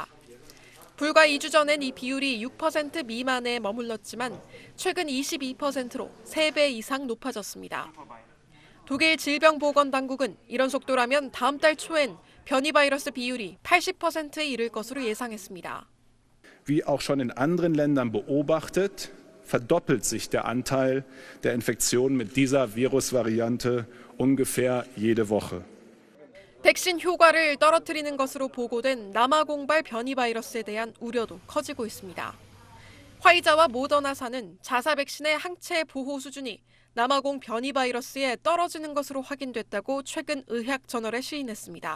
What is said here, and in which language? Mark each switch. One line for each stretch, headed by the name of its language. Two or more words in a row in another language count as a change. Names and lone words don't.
Korean: 불과 2주 전엔 이 비율이 6% 미만에 머물렀지만 최근 22%로 3배 이상 높아졌습니다. 독일 질병보건당국은 이런 속도라면 다음 달 초엔 변이 바이러스 비율이 80%에 이를 것으로 예상했습니다.
German: Wie auch schon in anderen Ländern beobachtet, verdoppelt sich der Anteil der Infektionen mit dieser Virusvariante ungefähr jede Woche.
Korean: 백신 효과를 떨어뜨리는 것으로 보고된 남아공발 변이 바이러스에 대한 우려도 커지고 있습니다. 화이자와 모더나사는 자사 백신의 항체 보호 수준이 남아공 변이 바이러스에 떨어지는 것으로 확인됐다고 최근 의학저널에 시인했습니다.